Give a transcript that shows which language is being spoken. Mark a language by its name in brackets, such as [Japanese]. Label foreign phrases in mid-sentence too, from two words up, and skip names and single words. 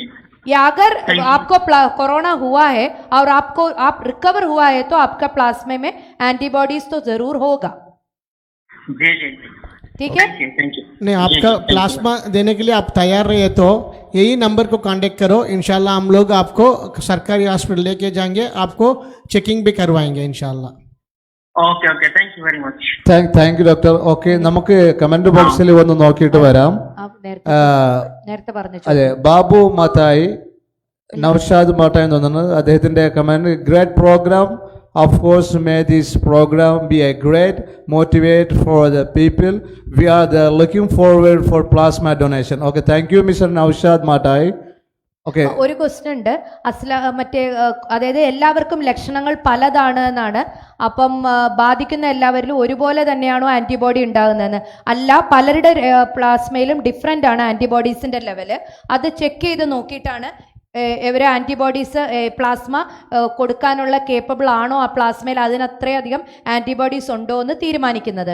[Hindi] या अगर आपको कोरोना हुआ है और आप रिकवर हुआ है तो आपका प्लाज्मा में एंटीबॉडीज तो जरूर होगा. जी जी ठीक है? [English] thank you [Hindi] नहीं, आपका प्लाज्मा देने के लिए आप तैयार रहिए तो यही नंबर को कांटेक्ट करो। इंशाल्लाह हम लोग आपको सरकारी हॉस्पिटल लेके जाएंगे, आपको चेकिंग भी करवाएंगे इंशाल्लाह। [English] okay okay thank you very much thank you doctor. [Malayalam] ഓക്കെ, നമുക്ക് കമന്റ് ബോക്സിൽ വന്ന് നോക്കിയിട്ട് വരാം. നേരത്തെ പറഞ്ഞു. അതെ, ബാബു മാത്തായി, നൗഷാദ് മാത്തായി എന്ന് തോന്നുന്നു അദ്ദേഹത്തിന്റെ കമന്റ്. [English] great program. Of course, may this program be a great motivate for the people. We are looking forward for plasma donation. Okay, thank you, Mr. Naushad Matai. Okay. [Malayalam] ഒരു ക്വസ്റ്റ്യൻ ഉണ്ട്. മറ്റേ അതായത് എല്ലാവർക്കും ലക്ഷണങ്ങൾ പലതാണ് എന്നാണ്. അപ്പം ബാധിക്കുന്ന എല്ലാവരിലും ഒരുപോലെ തന്നെയാണോ ആന്റിബോഡി ഉണ്ടാകുന്നതെന്ന്? അല്ല, പലരുടെ പ്ലാസ്മയിലും ഡിഫറെൻ്റ് ആണ് ആന്റിബോഡീസിന്റെ ലെവല്. അത് ചെക്ക് ചെയ്ത് നോക്കിയിട്ടാണ് ഇവർ ആൻറ്റിബോഡീസ് പ്ലാസ്മ കൊടുക്കാനുള്ള കേപ്പബിൾ ആണോ, ആ പ്ലാസ്മയിൽ അതിനത്രയധികം ആൻറ്റിബോഡീസ് ഉണ്ടോ എന്ന് തീരുമാനിക്കുന്നത്.